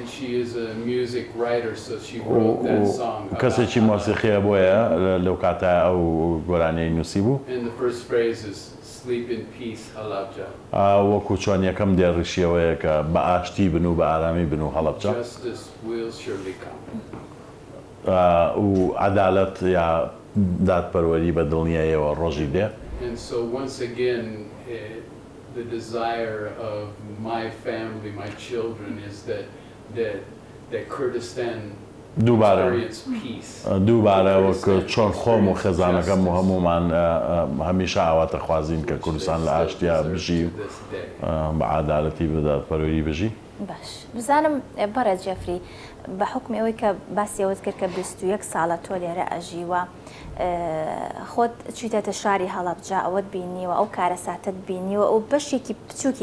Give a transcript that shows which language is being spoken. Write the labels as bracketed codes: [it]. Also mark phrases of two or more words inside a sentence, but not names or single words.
[ckb] کەسێکی مۆسیقیە بۆیە لەو کاتە ئەو گۆرانەی نووسی بوو وەکو چۆن یەکەم دێڕیشیەوەیە کە بە ئاشتی بن و بە ئارامی بن و هەڵەبجە و عەدالەت یا دادپەروەری بە دڵنیاییەوە ڕۆژی دێ. [en] The desire of my family, my children, is that Kurdistan experience peace. [ckb] دووبارە وەک چۆن خۆم و خێزانەکەم و هەمومان هەمیشە ئاواتە خوازین کە کوردستان لە ئاشتیا بژی بە عەدالەتی بەدادپەروەری بژی. باش بزانم بەڕێز جەفری بە حکمی ئەوەی کە باسی ئەوت کرد کە 21 ساڵە تۆ لێرە ئەژیوە خۆت چیتەتە شاری هەڵەبجە ئەوەت بینیوە ئەو کارەساتت بینیوە ئەو بەشێکی بچووکی